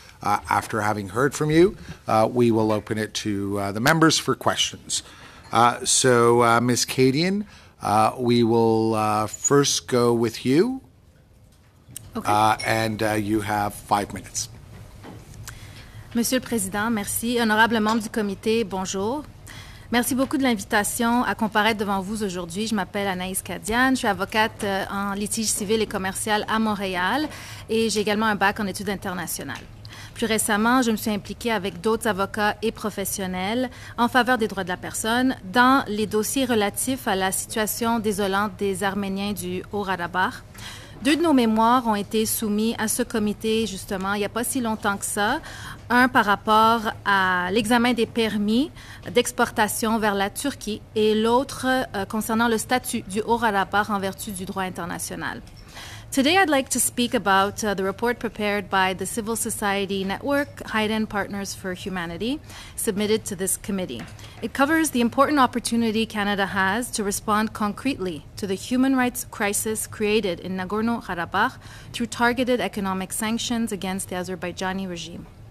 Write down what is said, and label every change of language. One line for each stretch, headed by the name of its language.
English: After having heard from you, we will open it to the members for questions. So Ms. Kadian, we will first go with you, and you have 5 minutes.
French: Monsieur le Président, merci. Honorables membres du comité, bonjour. Merci beaucoup de l'invitation à comparaître devant vous aujourd'hui. Je m'appelle Anaïs Kadian, je suis avocate en litige civil et commercial à Montréal et j'ai également un bac en études internationales. Plus récemment, je me suis impliquée avec d'autres avocats et professionnels en faveur des droits de la personne dans les dossiers relatifs à la situation désolante des Arméniens du Haut-Karabakh. 2 de nos mémoires ont été soumis à ce comité, justement, il n'y a pas si longtemps que ça. Un par rapport à l'examen des permis d'exportation vers la Turquie et l'autre concernant le statut du Haut-Karabakh en vertu du droit international.
English: Today, I'd like to speak about the report prepared by the Civil Society Network, Haydn Partners for Humanity, submitted to this committee. It covers the important opportunity Canada has to respond concretely to the human rights crisis created in Nagorno-Karabakh through targeted economic sanctions against the Azerbaijani regime.